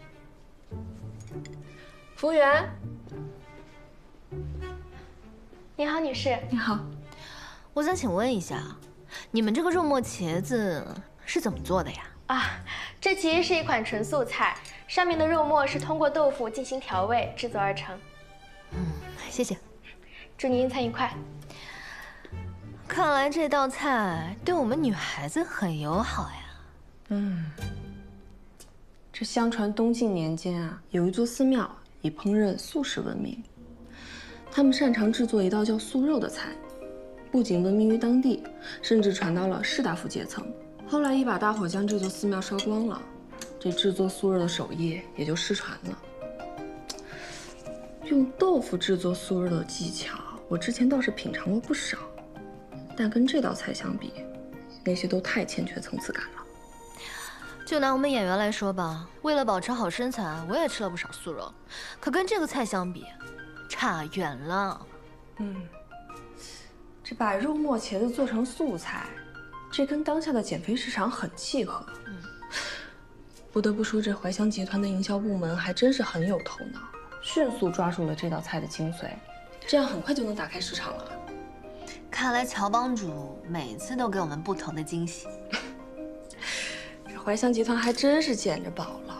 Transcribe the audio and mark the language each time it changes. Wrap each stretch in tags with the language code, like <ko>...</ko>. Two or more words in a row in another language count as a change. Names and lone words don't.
<zh>服务员，你好，女士。你好，我想请问一下，你们这个肉末茄子是怎么做的呀？啊，这其實是一款純素菜，上面的肉末是通過豆腐進行調味製作而成。謝謝。祝您用餐愉快。看來這道菜對我們女孩子很友好呀。這相傳東晉年間啊，有一座寺廟以烹飪素食聞名，他們擅長製作一道叫素肉的菜，不僅聞名於當地，甚至傳到了士大夫階層。後來一把大火將這座寺廟燒光了，這製作素肉的手藝也就失傳了。用豆腐製作素肉的技巧，我之前倒是品嘗過不少，但跟這道菜相比，那些都太欠缺層次感了。就拿我們演員來說吧，為了保持好身材，我也吃了不少素肉，可跟這個菜相比，差遠了。這把肉末茄子做成素菜，這跟當下的減肥市場很契合。不得不說，這懷香集團的營銷部門還真是很有頭腦，迅速抓住了這道菜的精髓，這樣很快就能打開市場了。看來喬幫主每次都給我們不同的驚喜。懷香集團還真是撿着寶了。</zh>